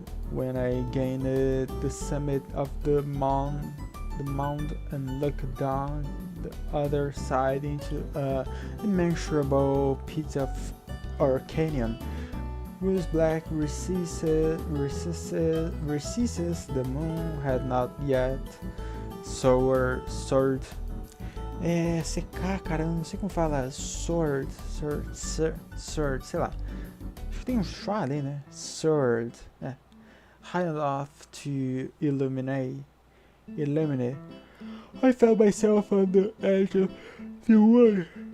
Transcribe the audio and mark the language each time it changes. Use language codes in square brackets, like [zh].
[en] when I gained the summit of the mound and looked down the other side into an immeasurable pit or canyon, whose black recesses the moon had not yet soared. [pt] CK, cara, eu não sei como fala. Sword, sei lá. Acho que tem um schwa ali, né? [en] Sword. High enough to illuminate. I found myself on the edge of the world.